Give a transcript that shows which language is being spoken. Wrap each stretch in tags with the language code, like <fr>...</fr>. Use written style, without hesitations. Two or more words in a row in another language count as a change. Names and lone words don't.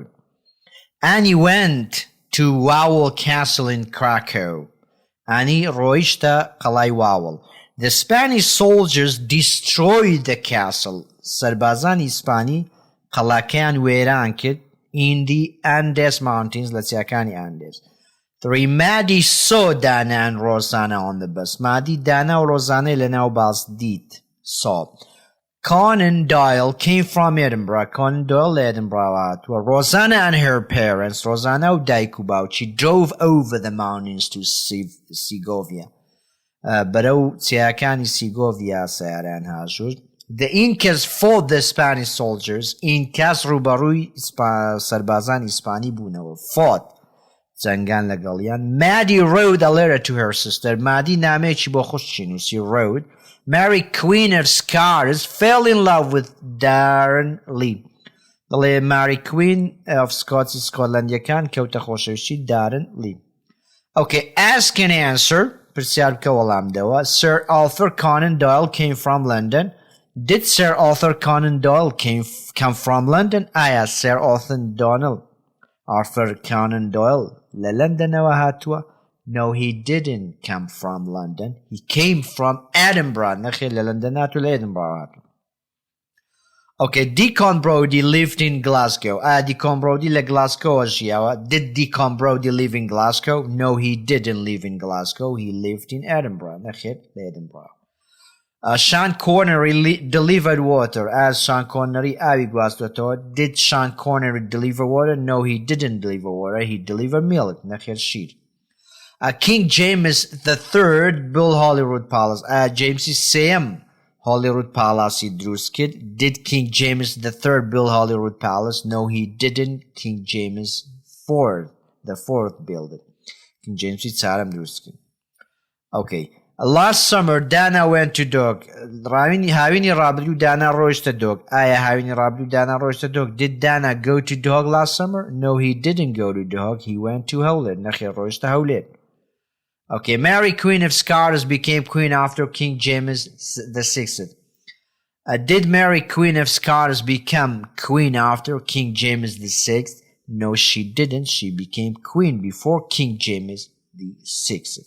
<en>Annie went to Wawel Castle in Krakow.</en> <ckb>Annie ڕۆیشتە قەڵای واوڵ.</ckb> <en>The Spanish soldiers destroyed the castle.</en> <ckb>سربازانی ئیسپانی قەڵاکەیان وێران کرد</ckb> <en>in the Andes Mountains</en> <ckb>لە چیاکانی Andes. 3.</ckb> <en>Maddie saw Dana and Rosanna on the bus.</en> <ckb>Maddie, Dana و Rosanna لەناو باس دیت.</ckb> <en>saw. Conan Doyle came from Edinburgh. Conan Doyle</en> <ckb>لە Edinburgh هاتووە.</ckb> <en>Rosanna and her parents, Rosanna</en> <ckb>و دایک و باوکی</ckb> <en>drove over the mountains to Segovia.</en> <ckb>بەرەو چیاکانی سیگۆڤیا سەیاریان هاژوور.</ckb> <en>The Incas fought the Spanish soldiers.</en> <ckb>Incas ڕوبەڕووی سربازان ئیسپانی بوونەوە. fought جەنگان لەگەڵیان.</ckb> <en>Maddie wrote a letter to her sister.</en> <ckb>Maddie نامەیەکی بۆ خوشکی نووسی.</ckb> <en>wrote. Mary Queen of Scots fell in love with Darren Lee.</en> <ckb>دەڵێ Mary Queen of Scots سکۆتلەندیەکان کەوتە خۆشەویستی Darren Lee.</ckb> <en>Okay, ask and answer.</en> <ckb>پرسیار بکە وەڵام دەوە.</ckb> <en>Sir Arthur Conan Doyle came from London. Did Sir Arthur Conan Doyle come from London?</en> <ckb>ئایا Sir Arthur Conan Doyle لە لەندەنەوە هاتووە؟</ckb> <en>No, he didn't come from London. He came from Edinburgh.</en> <ckb>نەخێر لە لەندەن هاتووە لە Edinburgh هاتووە.</ckb> <en>Okay, Deacon Brodie lived in Glasgow.</en> <ckb>Deacon Brodie لە Glasgow ژیاوە.</ckb> <en>Did Deacon Brodie live in Glasgow? No, he didn't live in Glasgow. He lived in Edinburgh.</en> <ckb>نەخێر لە Edinburgh.</ckb> <en>Sean Connery delivered water.</en> <ckb>As Sean Connery ئاوی گواستوێتەوە.</ckb> <en>Did Sean Connery deliver water? No, he didn't deliver water. He delivered milk.</en> <ckb>نەخێر شیر.</ckb> <en>King James III built Holyrood Palace.</en> <ckb>James Sam Holyrood Palace دروست کرد.</ckb> <en>Did King James III build Holyrood Palace? No, he didn't. King James IV built it.</en> <ckb>King James چهارم دروست کرد.</ckb> <en>Okay. Last summer, Dana went to Dog.</en> <ckb>هاوینی ڕابردوو دانا ڕۆیشتە دۆگ. ئایا هاوینی ڕابردوو دانا ڕۆیشتە دۆگ؟</ckb> <en>Did Dana go to Dog last summer? No, he didn't go to Dog. He went to Howlett.</en> <ckb>نەخێر ڕۆیشتە هەولێر.</ckb> <en>Okay, Mary Queen of Scots became queen after King James VI. Did Mary Queen of Scots become queen after King James VI? No, she didn't. She became queen before King James VI.</en>